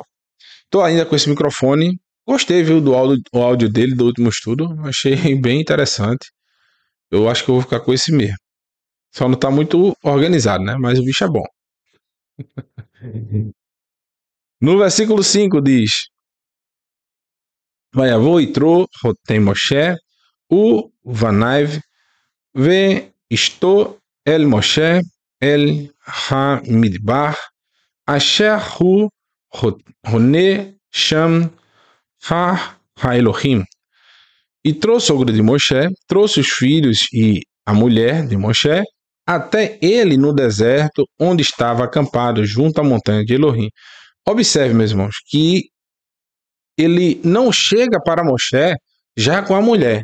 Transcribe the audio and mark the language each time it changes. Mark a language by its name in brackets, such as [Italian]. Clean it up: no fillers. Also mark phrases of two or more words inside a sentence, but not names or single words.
[Portuguese] Estou ainda com esse microfone. Gostei, viu, do áudio dele, do último estudo. Achei bem interessante. Eu acho que eu vou ficar com esse mesmo. Só não está muito organizado, né? Mas o bicho é bom. No versículo 5 diz: [Hebrew] ויבא יתרו רותם משה ו בניו ו אשתו אל משה אל המדבר אשר הוא חנה שם האלהים. [Portuguese] Yitro, sogro de Moshe, trouxe os filhos e a mulher de Moshe até ele no deserto, onde estava acampado junto à montanha de Elohim. Observe, meus irmãos, que ele não chega para Moshe já com a mulher.